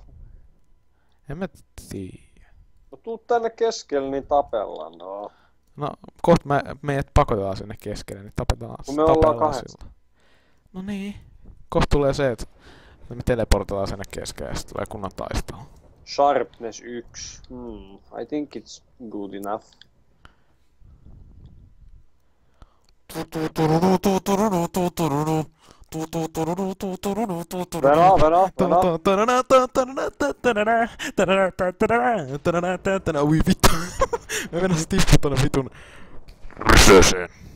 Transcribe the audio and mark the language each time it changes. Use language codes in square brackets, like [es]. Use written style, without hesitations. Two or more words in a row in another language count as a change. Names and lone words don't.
[fi] En mä tiedä. No tuu tänne keskelle, niin tapellaan, no. No, kohta meidät pakotetaan sinne keskelle, niin tapetaan. Kun me ollaan 8. No niin. Kohta tulee se, että me teleportataan sinne keskelle ja sitten tulee kunnon taistelu. [en] Sharpness 1. I think it's good enough. [fi] Venä. Ui vittu. Me mennään se tippu tonne vitun rysäseen.